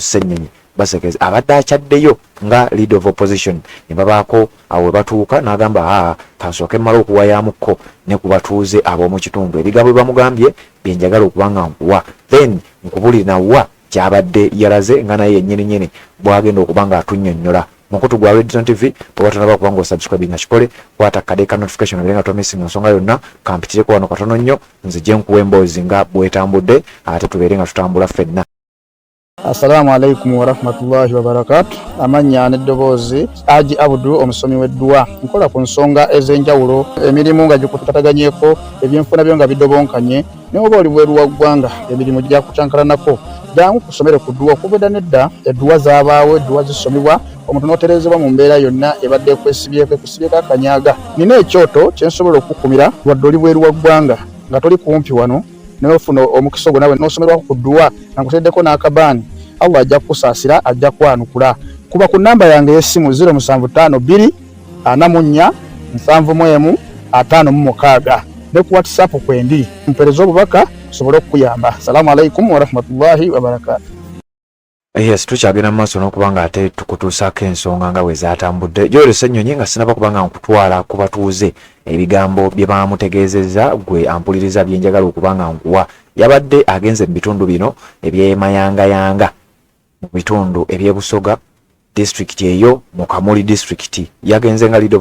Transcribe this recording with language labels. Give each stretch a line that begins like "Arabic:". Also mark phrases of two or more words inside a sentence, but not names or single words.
Ganda: Ssenyonyi Basekezi abadde akyaddeyo nga
English: leader of opposition
Ganda: ne babaako awo batuuka n'agamba kansooke mmala okuwayamukko ne ku batuuze ab'omu kitundu ebigambo bye bamugambye bye njagala okuba nga nkuwa then nkubulira wa kyabadde yalaze nga naye yennyini bw'agenda okuba nga atunnyonnyola mukutu gwa Red Zone TV bw'oba tonaba okuba nga osubscribinga kikole kwata kade ka notification ebirenga tomisinga nsonga yonna kampitireko wano katono nnyo nzije nkuwa emboozi nga bwetambudde ate tubeere nga tutambula ffenna.
Arabic: السلام عليكم ورحمة الله وبركاته.
Ganda: Amanya n'eddoboozi Haji Abdul omusomi w'eddua nkola ku nsonga ez'enjawulo emirimu nga gikutataganyeko ebyenfuna byo nga bidobonkanye ne oba oli bweru wa ggwanga emirimu gya kucankalanako jangu kusomere ku ddua okubeda nedda eddua zaabaawo eddua zisomibwa omuntu n'oterezebwa mu mbeera yonna ebadde ekwesibyeko ekusibyeko akanyaga nina ekyoto kyensobola okukumira wadde oli bweru wa ggwanga nga toli kumpi wano n'ofuna omukisa ogwo nawe n'osomerwako ku ddua nankuteddeko n'akabaani Allah ajja kusaasira ajja kwanukula kuba ku namba yange y'essimu 0752 44 71 56 ne ku WhatsApp kwendi mpereza obubaka sobole okuyamba.
Arabic: السلام عليكم ورحمة الله وبركاته.
Ganda: Yes, tukyagenda mu maaso n'okubanga ate tukutuusaako ensonga nga bwe zaatambudde. Joel Ssenyonyi nga sinaba kubanga nkutwala ku batuuze ebigambo bye bamutegeezezza gwe ampuliriza bye njagala okubanga nkuwa. Yabadde agenze mu bitundu bino ebyemayangayanga mu bitundu ebyebusoga district eyo mu Kamuli district yagenze nga leader